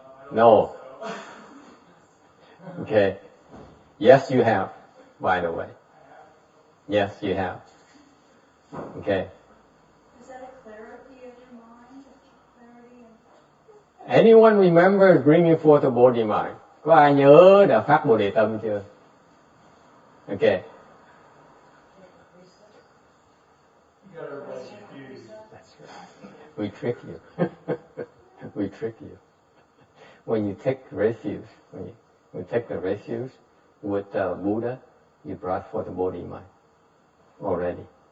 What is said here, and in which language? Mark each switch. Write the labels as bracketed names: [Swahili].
[English] No. Okay. Yes, you have, by the way. Yes, you have. Okay. Is that a clarity of your mind? Clarity and... Anyone remember bringing forth the Bodhi mind? [Vietnamese] Có ai nhớ đã phát Bồ Đề Tâm chưa? [English] Okay. You got everybody confused. That's right. We trick you. We trick you. When you take refuge, when you take the refuge with Buddha, you brought forth the Bodhi mind already.